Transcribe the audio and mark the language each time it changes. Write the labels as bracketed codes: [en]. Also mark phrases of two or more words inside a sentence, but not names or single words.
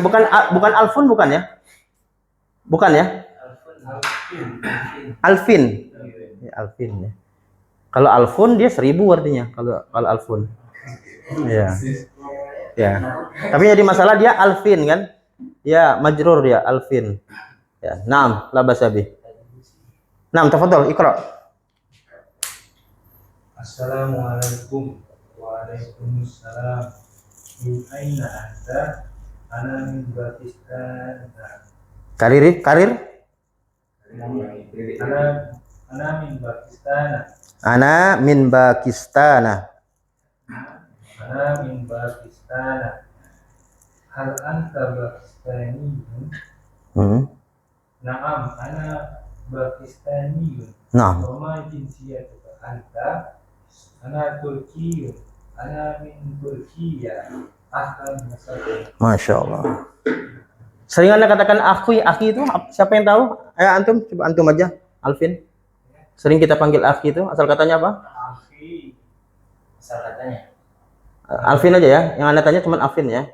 [id] Bukan Alfun bukan ya? Bukan ya? Alvin. Ya, Alvin ya. Kalau Alfun dia 1000 artinya kalau Alfun. Ya. Ya. Tapi jadi masalah dia Alvin kan? Ya, majrur dia Alvin. Ya, [ar] نعم، لا بأس بي. Naam, تفضل اقرأ. Assalamualaikum. Waalaikumsalam. من أين أنت? أنا من باكستان. Karir? أنا من باكستان. أنا من باكستان. أنا من باكستان. هل أنت باكستاني? نعم، أنا باكستاني. Naam. وما جنسيتك أنت؟ أنا تركي. أنا من تركيا. أهلا وسهلا. ما شاء الله. [id] Sering Anda katakan akhi itu siapa yang tahu? Antum, coba antum aja, Alvin. Sering kita panggil akhi itu, asal katanya apa? Akhi. Asal katanya. Alvin aja ya, yang Anda tanya cuma Alvin ya.